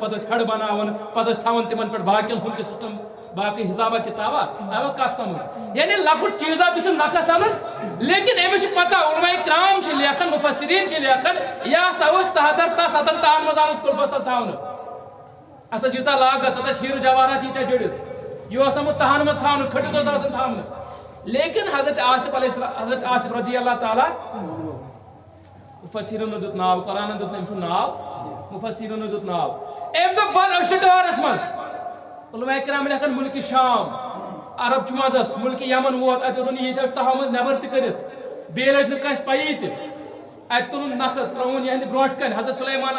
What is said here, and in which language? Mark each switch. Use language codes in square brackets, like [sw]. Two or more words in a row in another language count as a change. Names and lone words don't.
[ks] پتہٕ ٲسۍ ہٮ۪ڈ بناوان پتہٕ ٲسۍ تھاوان تِمن پٮ۪ٹھ باقین ہُنٛد تہِ سسٹم باقٕے حسابہ کِتابہ آوا کتھ سمجھ یعنی لۄکُٹ چیٖزا تہِ چھُنہٕ نقص انُن لیکن أمِس چھِ پتہ علماء کرام چھِ لیکھان مُفسریٖن چھِ لیکھان یہِ ہسا اوس 73 تان منٛز آمُت کُلبس تل تھاونہٕ اتھ ٲس ییٖژاہ لاگت اتھ ٲسۍ ہیٖرٕ جواہرات ییٖتیاہ جٔڑِتھ یہِ اوس آمُت تہن منٛز تھاونہٕ کھٔٹِتھ اوس آسان تھاونہٕ لیکن حضرت آصف [ar] علیہ السلام [ks] حضرت آصف [ar] رضی اللہ تعالیٰ [ks] مفسرینو دیُت ناو قرآنن دیُت نہٕ أمۍ سُنٛد ناو مفسرینو دیُت ناو أمۍ دوٚپ بہٕ أسۍ چھِ ٹٲرس منٛز علماء کرام لیکھان مُلکہِ شام عرب چھُ منٛزس مُلکہِ یمن ووت اتہِ روٚن ییٖتیاہ تہو منٛز نٮ۪بر تہِ کٔرِتھ بیٚیہِ لٔج نہٕ کٲنٛسہِ پَیی تہِ اتہِ تُلُن نکھٕ ترٛووُن یِہنٛدِ برونٛٹھ کَنہِ حضرت سلیمان